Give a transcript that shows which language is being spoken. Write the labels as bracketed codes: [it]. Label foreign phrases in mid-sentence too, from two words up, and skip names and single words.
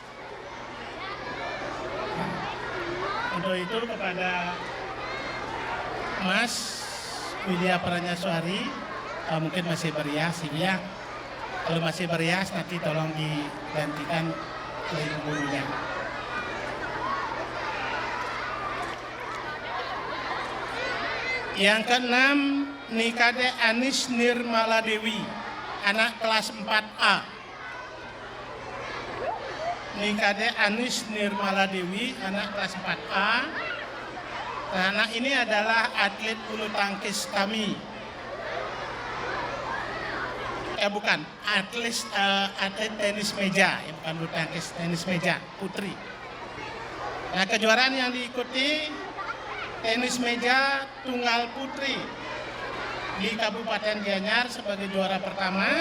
[id] Untuk itu kepada Mas Widya Pratnyaswari, mungkin masih berias ini ya. Kalau masih berias nanti tolong digantikan oleh gurunya. Yang keenam, Nikade Anis Nirmala Dewi, anak kelas 4A. Nikade Anis Nirmala Dewi, anak kelas 4A. Nah, anak ini adalah atlet bulu tangkis kami. Bukan, atlet tenis meja, bukan bulu tangkis, tenis meja putri. Nah, kejuaraan yang diikuti tenis meja tunggal putri di Kabupaten Gianyar sebagai juara pertama,